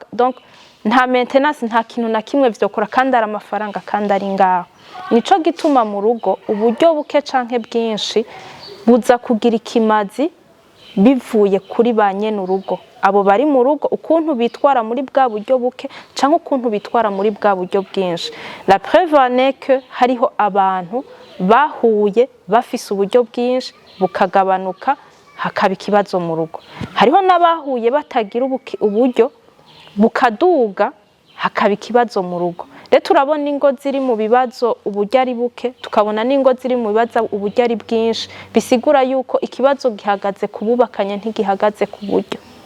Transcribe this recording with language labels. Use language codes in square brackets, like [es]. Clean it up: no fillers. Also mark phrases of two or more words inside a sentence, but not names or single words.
[rn] Donc nta maintenance, nta kintu na kimwe vyokora, kandi ari amafaranga kandi ari ngaho. Nico gituma mu rugo uburyo buke canke bwinshi buza kugira ikimazi bivuye kuri ba nyene urugo, abo bari mu rugo, ukuntu bitwara muri bwa buryo buke canke ukuntu bitwara muri bwa buryo bwinshi. [fr] La preuve en est que [rn] hariho abantu bahuye bafise uburyo bwinshi bukagabanuka, hakaba ikibazo mu rugo. Hariho n'abahuye batagira uburyo bukaduga, hakaba ikibazo mu rugo. Rero turabona ingo ziri mu bibazo uburyo ari buke, tukabona n'ingo ziri mu bibazo uburyo ari bwinshi, bisigura yuko ikibazo gihagaze kububakanye ntigihagaze ku buryo.